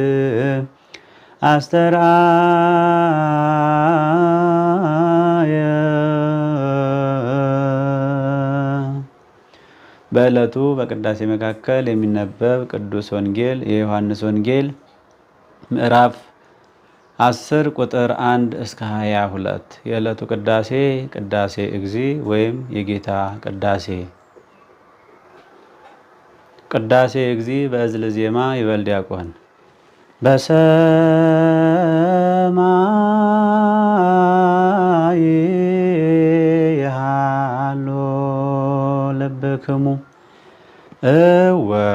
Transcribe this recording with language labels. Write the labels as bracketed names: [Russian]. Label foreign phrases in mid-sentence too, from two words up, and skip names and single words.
[Amharic] አስተርአየ በዕለቱ በቅዳሴ መካከል የሚነበብ ቅዱስ ወንጌል የዮሐንስ ወንጌል ምዕራፍ 10 ቁጥር 1 እስከ 22። የዕለቱ ቅዳሴ ቅዳሴ እግዚእ ወይም የጌታ ቅዳሴ። ቅዳሴ እግዚእ በእዝል ዜማ [Geez] ይበል ዲያቆን። በሰማይ የሃሎ ልብክሙ እወ